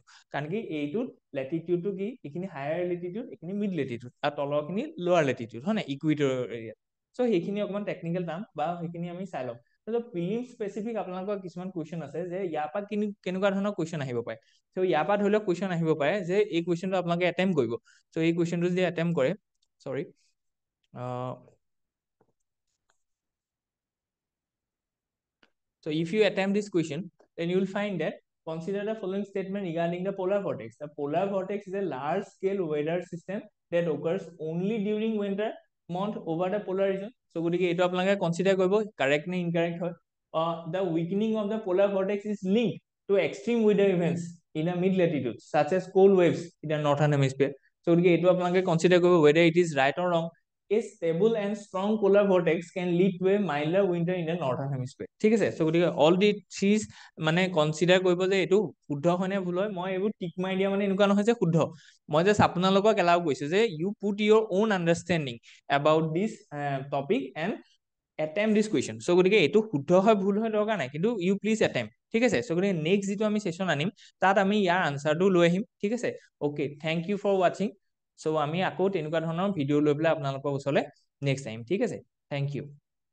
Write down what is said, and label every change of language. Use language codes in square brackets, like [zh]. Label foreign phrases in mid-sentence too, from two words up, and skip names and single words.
[as] কাৰণ কি এইটোত লেটিটিউডটো কি, এইখিনি [en] higher latitude, [as] এইখিনি [en] mid latitude, [as] আৰু তলৰখিনি [en] lower latitude, [as] হয় নাই, [en] equator area. [as] চ' সেইখিনি অকণমান [en] technical term, [as] বা সেইখিনি আমি চাই লম। [en] prelim specific [as] আপোনালোকৰ কিছুমান কুৱেশ্যন আছে যে ইয়াৰ পৰা কেনেকুৱা ধৰণৰ কুৱেশ্যন আহিব পাৰে। চ' ইয়াৰ পৰা ধৰি লওক কুৱেশ্যন আহিব পাৰে যে এই কুৱেশ্যনটো আপোনালোকে এটেম্প কৰিব। চ' এই কুৱেশ্যনটো যদি এটেম্প কৰে, চৰি, [en] so if you attempt this question, then you will find that consider the following statement regarding the polar vortex. The polar vortex is a large scale weather system that occurs only during winter month over the polar region. [as] So গতিকে এইটো আপোনালোকে কনসিডাৰ কৰিব, কাৰেক্ট নে ইনকাৰেক্ট হয়। [en] The weakening of the polar vortex is linked to extreme weather events in the mid latitude such as cold waves in the northern hemisphere. [as] So গতিকে এইটো আপোনালোকে কনসিডাৰ কৰিব, [en] whether it is right or wrong. A stable and strong polar vortex can lead to a milder winter in the northern hemisphere. [as] ঠিক আছে? সো গতিকে [en] all the threes [as] মানে কনসিডাৰ কৰিব যে এইটো শুদ্ধ হয় নে ভুল হয়। মই এইবোৰ টিক মাৰি দিয়া মানে এনেকুৱা নহয় যে শুদ্ধ, মই জাষ্ট আপোনালোকক এলাউ কৰিছো যে [en] you put your own understanding about this topic and attempt this question. [as] So গতিকে এইটো শুদ্ধ হয় ভুল হয় দৰকাৰ নাই, কিন্তু [en] you please [as] attempt, ঠিক আছে? সো গতিকে নেক্সট যিটো আমি সেশন আনিম তাত আমি ইয়াৰ আনসাৰটো লৈ আহিম, ঠিক আছে? [en] okay, thank you for watching. [as] চ' আমি আকৌ তেনেকুৱা ধৰণৰ ভিডিঅ' লৈ পেলাই আপোনালোকৰ ওচৰলৈ [en] next time, [as] ঠিক আছে? [en] thank you.